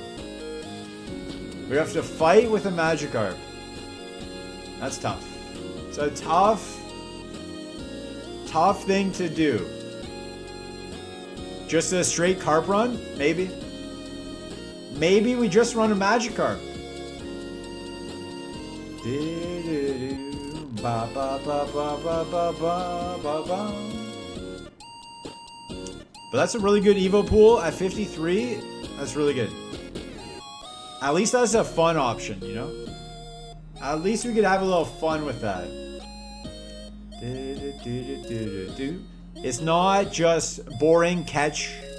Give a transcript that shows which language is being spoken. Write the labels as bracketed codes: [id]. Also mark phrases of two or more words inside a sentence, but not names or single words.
[en] We have to fight with a Magikarp. That's tough. It's a tough thing to do. Just a straight carp run? Maybe. Maybe we just run a Magikarp. Ba ba ba ba ba ba ba ba ba. But that's a really good Evo pool at 53. That's really good. At least that's a fun option, you know? At least we could have a little fun with that. It's not just boring catch.